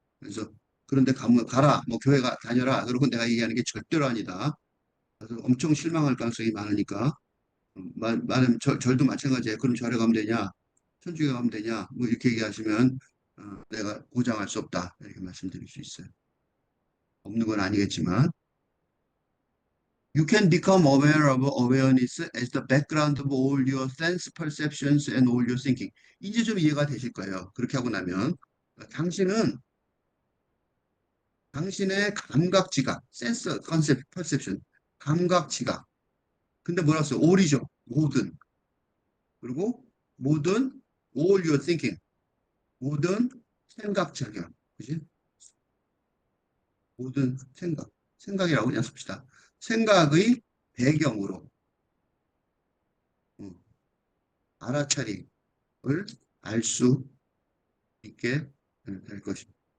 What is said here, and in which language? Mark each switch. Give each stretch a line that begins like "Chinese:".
Korean: 그래서 그런데 가면 가라, 뭐 교회가 다녀라. 그러고 내가 얘기하는 게 절대로 아니다. 그래서 엄청 실망할 가능성이 많으니까 말하면 절도 마찬가지예요. 그럼 절에 가면 되냐? 천주교 가면 되냐? 뭐 이렇게 얘기하시면 내가 보장할 수 없다. 이렇게 말씀드릴 수 있어요. 없는 건 아니겠지만.
English: You can become aware of awareness as the background of all your sense perceptions and all your thinking.
Korean: 이제 좀 이해가 되실 거예요. 그렇게 하고 나면 당신은 당신의 감각 지각,
English: 센스 컨셉 퍼셉션,
Korean: 감각 지각. 근데 뭐라 써요? all이죠. 모든. 그리고 모든
English: all your thinking.
Korean: 모든 생각 작용. 그지? 모든 생각이라고 그냥 씁시다. 생각의 배경으로 음, 알아차림을 알 수 있게 될 것입니다.